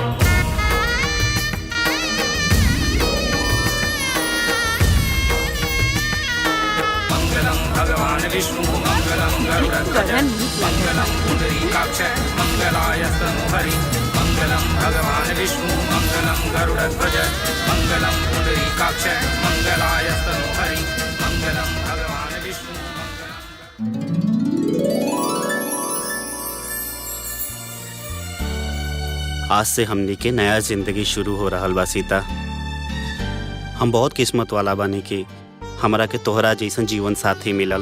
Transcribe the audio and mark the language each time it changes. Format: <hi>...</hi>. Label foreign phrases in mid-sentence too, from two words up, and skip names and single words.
<sa>मंगलम भगवान विष्णु मंगलम गरुड़ध्वज मंगलम पुंडरीकाक्ष मंगलाय तनो हरि। मंगलम भगवान विष्णु मंगलम गरुड़ध्वज मंगलम पुंडरीकाक्ष मंगलाय तनो हरि। मंगलम भगवान विष्णु</sa> <bho>आज से हमनी के नया जिंदगी शुरू हो रहा बा सीता। हम बहुत किस्मत वाला बानी कि हमरा के तोहरा जैसन जीवन साथी मिलल।</bho>